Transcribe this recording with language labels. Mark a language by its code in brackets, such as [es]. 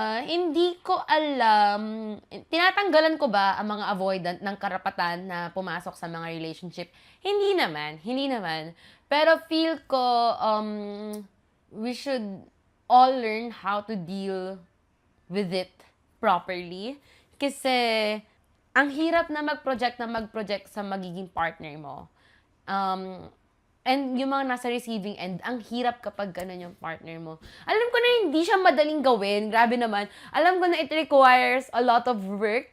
[tl] Hindi ko alam, tinatanggalan ko ba ang mga avoidant ng karapatan na pumasok sa mga relationship? Hindi naman. Pero feel ko, [en] we should all learn how to deal with it properly. [tl] Kasi, ang hirap na mag-project sa magiging partner mo. And yung mga nasa receiving end, ang hirap kapag ganun yung partner mo. Alam ko na hindi siya madaling gawin. Grabe naman. Alam ko na [en] it requires a lot of work.